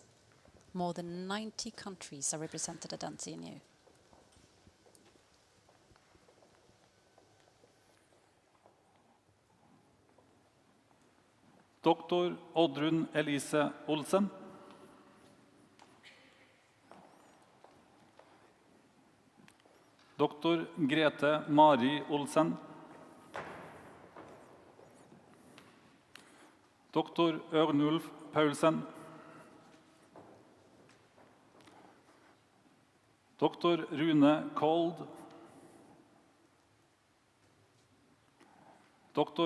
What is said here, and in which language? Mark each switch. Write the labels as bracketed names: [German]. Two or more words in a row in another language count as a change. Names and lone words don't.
[English] More than 90 countries are represented at NTNU. Dr. Oddrun Elise Olsen, Dr. Grete Mari Olsen, Dr. Ørnulf Paulsen, Dr. Rune Kold, Dr.